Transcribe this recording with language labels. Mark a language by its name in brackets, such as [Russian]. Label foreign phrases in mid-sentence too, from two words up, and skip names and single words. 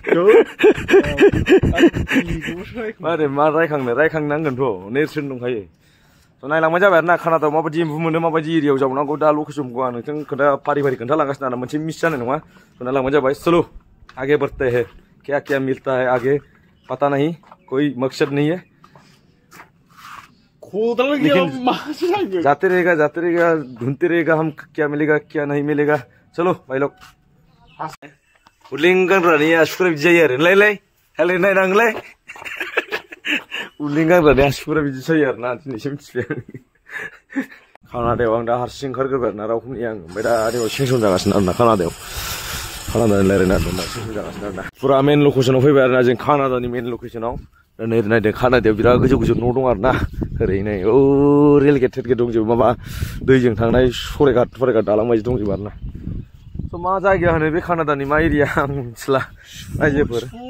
[Bodo] मारै मा रायखांनांगोनथ' नेरसोन दंखायो स' नायलांबाय जाबाय आरोना कानाडायाव माबायदि एम्बु मोनो माबायदि एरियायाव जावनांगौ दा लकेसनखौ आं नोंथां फारि खोन्थालांगासिनो आरो मोनसे मिस जानाय नङा स' नायलांबाय जाबाय [Hindi] चलो आगे बढ़ते हैं क्या क्या मिलता है आगे पता नहीं कोई मकसद नहीं है जाते रहेगा ढूंढते रहेगा हम क्या मिलेगा क्या नहीं मिलेगा चलो भाई लोग [Bodo] उलिंगन रानिया सुकुरा बिदि जायो आरो लाय हाले नायनांलाय उलिंगन रानिया सुकुरा बिदि जायो आरो ना दिनैसो मिथिबाय कानाडायाव आं दा हारसिं ओंखारग्रोबाय आरोना रावखौ नेया आं ओमफ्राय दा आरो सेंसन जागासिनो आरोना कानाडायाव रायलायना दं दा सेंसन जागासिनो आरोना फुरा मेन लकेसनाव फैबाय आरोना जों कानाडानि मेन लकेसनाव नै नायदों कानाडायाव बिराद गोजौ न' दं आरोना ओरै नै रेलगेट दंजोबो माबा दैजों थांनाय सरायघाट दालां बायदि दंजोबो आरोना स' मा जायगा होनो बे कानाडानि मा एरिया आं मिथिला रायजोफोर